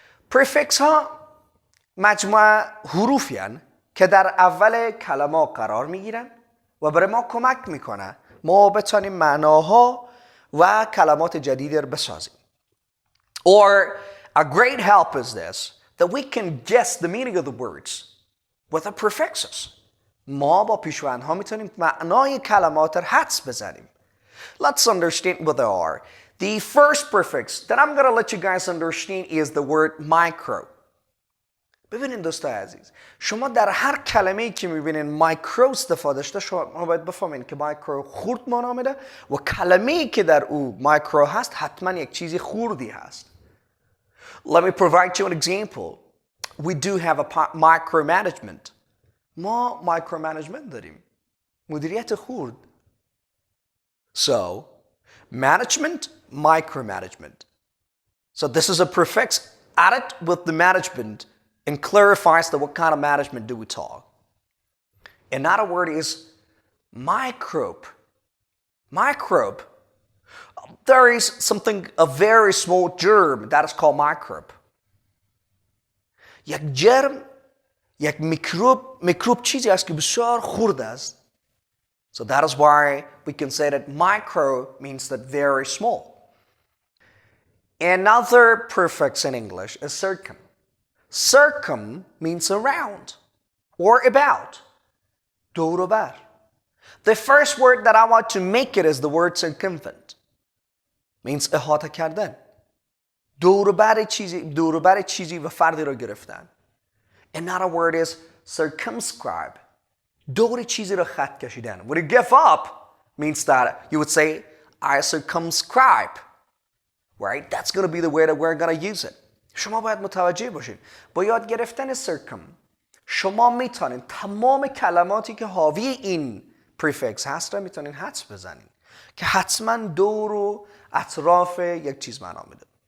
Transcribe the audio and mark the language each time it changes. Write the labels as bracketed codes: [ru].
[fa] Prefix ها مجموعه حروفی هن که در اول کلمه قرار میگیرن و برای ما کمک میکنه ما بتونیم معناها و کلمات جدید رو بسازیم. [en] Or a great help is this, that we can guess the meaning of the words with the prefixes. [fa] ما با پیشوندها میتونیم معنای کلمات رو حدس بزنیم. [en] Let's understand what they are. The first prefix that I'm going to let you guys understand is the word micro. [fa] ببینید دوستای عزیز، شما در هر کلمه‌ای که میبینید مایکرو استفاده شده شما باید بفهمید که مایکرو خرد معنا میده و کلمه‌ای که در او مایکرو هست حتما یک چیزی خردی هست. [en] Let me provide you an example. We do have a micromanagement. [fa] ما micromanagement داریم. مدیریت خرد. [en] So, management, micromanagement. So this is a prefix added with the management and clarifies that what kind of management do we talk. Another word is microbe. Microbe. There is something, a very small germ that is called microbe. [fa] یک جرم، یک میکروب چیزی است که بسیار خرد است. [en] So that is why we can say that micro means that very small. Another prefix in English is circum. Circum means around or about. [fa] دور و بر. [en] The first word that I want to make it is the word circumvent. Means [fa] احاطه کردن. دور و بر چیزی و فردی را گرفتن. [en] Another word is circumscribe. [fa] دور چیزی را خط کشیدن. [en] When you give up means that you would say I circumscribe. Right? That's going to be the way that we're going to use it. [fa] شما باید متوجه باشید. با یاد گرفتن circum شما میتونید تمام کلماتی که حاوی این prefix هست را میتونید حدس بزنید که حتما دور و اطراف یک چیز معنا میده.